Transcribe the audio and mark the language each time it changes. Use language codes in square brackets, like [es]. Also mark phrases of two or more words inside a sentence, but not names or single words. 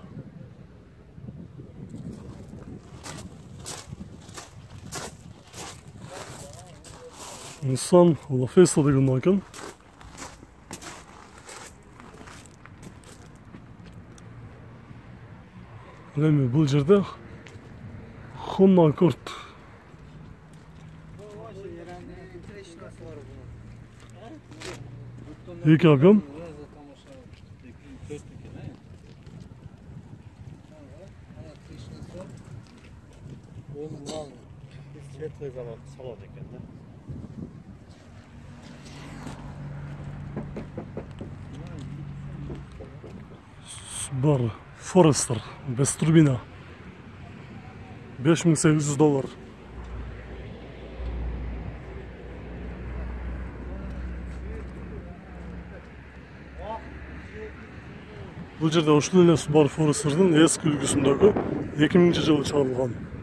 [ky] Nissan Lafesa деген унаа экен. Ал эми бул жерде Honda Accord. Екі объем. [ru] Светлый салон [ky] екен, да? Subaru Forester [ru] без турбина. [ky] $5800. Бул жерде ушул эле Subaru Forester'дын эски үлгүсүндөгү 2000-жылы чыгарылган.